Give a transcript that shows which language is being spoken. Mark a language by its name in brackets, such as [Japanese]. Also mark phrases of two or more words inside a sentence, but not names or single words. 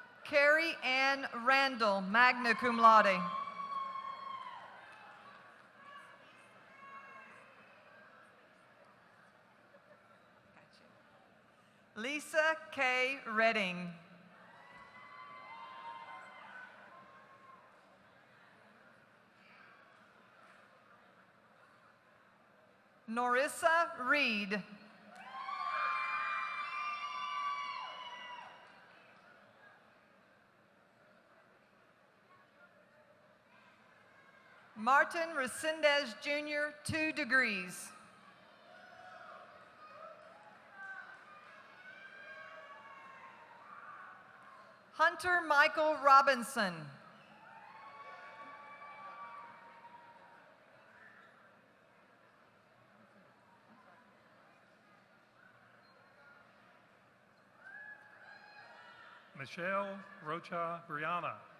[English] Carrie Ann Randall, [Latin] magna cum laude. [English] Lisa K. Redding. Norissa Reed. Martin Resendez Jr., 2 degrees. Hunter Michael Robinson. Michelle Rocha Brianna.